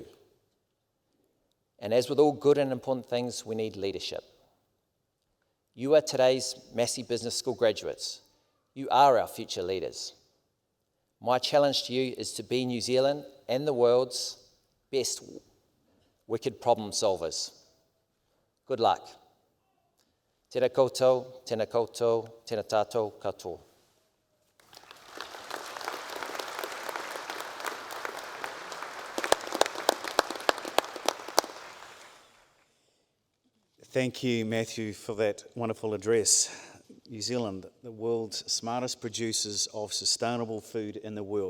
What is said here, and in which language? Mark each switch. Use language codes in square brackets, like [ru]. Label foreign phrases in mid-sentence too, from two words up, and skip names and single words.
[en] And as with all good and important things, we need leadership. You are today's Massey Business School graduates. You are our future leaders. My challenge to you is to be New Zealand and the world's best wicked problem solvers. Good luck. [mi] Tēnā koutou, tēnā koutou, tēnā tātou katoa. [en] Thank you, Matthew, for that wonderful address. New Zealand, the world's smartest producers of sustainable food in the world.